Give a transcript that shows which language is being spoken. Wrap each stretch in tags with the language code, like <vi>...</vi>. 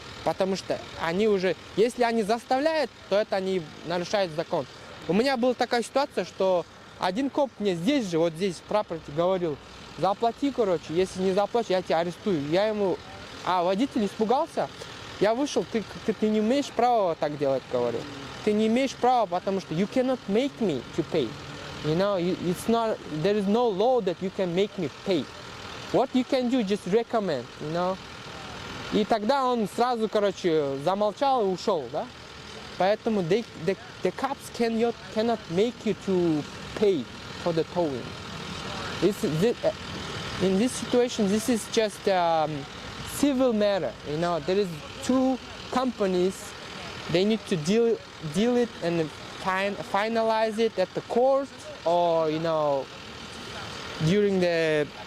<ru>Потому что они уже, если они заставляют, то это они нарушают закон. У меня была такая ситуация, что один коп мне здесь же, вот здесь в прапорте говорил, заплати, короче, если не заплатишь, я тебя арестую. Я ему, водитель испугался, я вышел, ты не имеешь права так делать, говорю. Ты не имеешь права, потому что</ru> <en>you cannot make me to pay. You know, it's not, there is no law that you can make me pay. What you can do, just recommend, you know.</en> <ru>И тогда он сразу, короче, замолчал и ушел, да. Поэтому</ru> <en>the cops cannot make you to pay for the towing. In this situation, this is just civil matter. You know, there is two companies. They need to deal it and finalize it at the court, or you know, during the.</en>